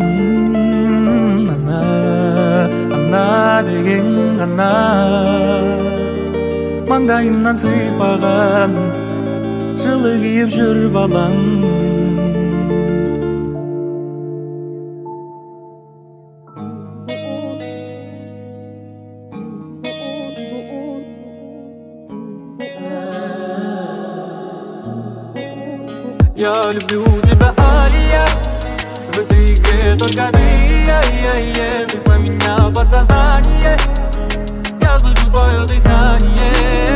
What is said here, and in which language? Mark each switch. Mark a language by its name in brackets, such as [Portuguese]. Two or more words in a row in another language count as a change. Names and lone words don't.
[Kazakh] Ана, ана деген ғана маңдайымнан сыйпаған, жылы киіп жүр балаң. [Russian] Я люблю тебя, Алия, в этой игре только ты, ты поменял подсознание, я слышу твое дыхание.